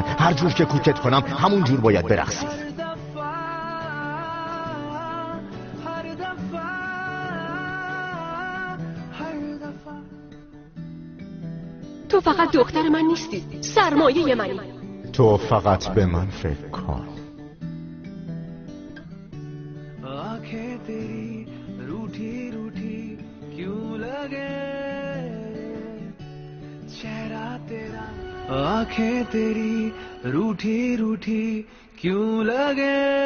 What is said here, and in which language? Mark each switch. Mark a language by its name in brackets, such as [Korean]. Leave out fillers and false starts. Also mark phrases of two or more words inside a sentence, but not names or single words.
[Persian] هر جور که کوکت کنم همون جور باید برقصی. تو فقط دختر من نیستی، سرمایه منی. تو فقط به من فکر کن. [Hindi] आंखें तेरी रूठी रूठी क्यों लगे चेहरा तेरा आंखें तेरी रूठी रूठी क्यों लगे